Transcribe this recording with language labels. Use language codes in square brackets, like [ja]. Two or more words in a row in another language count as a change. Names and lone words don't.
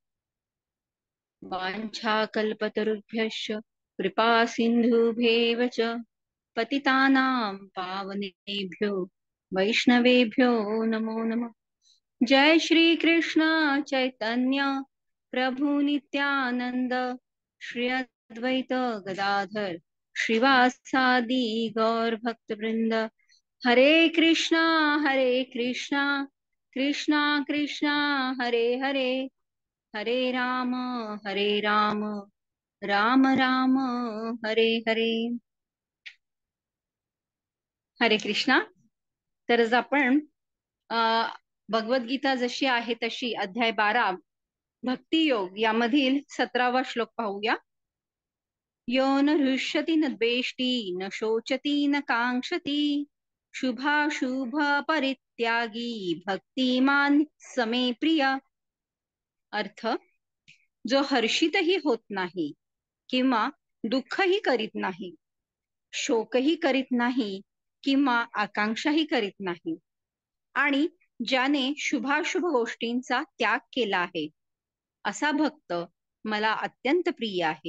[sa] वाञ्छाकल्पतरुभ्यश्च कृपा सिन्धुभ्येव च पतितानां पावनेभ्यो वैष्णवेभ्यो नमो नमः. जय श्री कृष्ण चैतन्य प्रभु नित्यानंद श्री अद्वैत गदाधर श्रीवासादि गौर भक्त वृंद. हरे कृष्णा कृष्णा कृष्णा हरे हरे, हरे राम राम राम हरे हरे. हरे कृष्णा. [mr] तर आज आपण भगवद्गीता जशी आहे तशी अध्याय 12 भक्ती योग यामधील 17वा श्लोक पाहूया. [sa] यो न हृष्यति न द्वेष्टि न शोचति न कांक्षति शुभाशुभ परित्यागी भक्तिमान समे प्रिय. [mr] अर्थ, जो हर्षितही होत नाही किंवा दुःखही करीत नाही, शोकही करीत नाही किंवा आकांक्षाही करीत नाही आणि ज्याने शुभाशुभ गोष्टींचा त्याग केला आहे, असा भक्त मला अत्यंत प्रिय आहे.